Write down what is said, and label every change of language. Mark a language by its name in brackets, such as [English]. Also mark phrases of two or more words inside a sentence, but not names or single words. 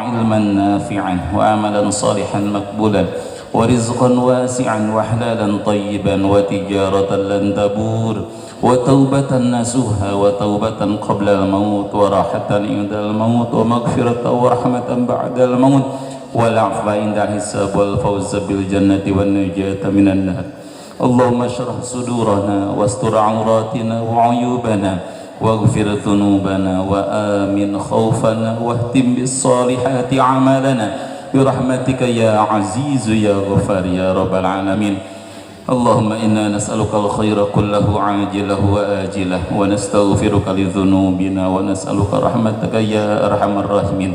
[Arabic] علماً نافعاً وعملاً صالحاً مقبولاً ورزقاً واسعاً وحلالاً طيباً وتجارةً لن تبور وتوبةً نصوحاً وتوبةً قبل الموت وراحةً عند الموت ومغفرةً ورحمةً بعد الموت والعفو عند الحساب والفوز بالجنة والنجاة من النار. اللهم اشرح صدورنا واستر عوراتنا وعيوبنا واغفر ذنوبنا وآمن خوفنا واهتم بالصالحات عملنا برحمتك يا عزيز يا غفار يا رب العالمين. اللهم إنا نسألك الخير كله عاجله وآجله ونستغفرك لذنوبنا ونسألك رحمتك يا أرحم الراحمين.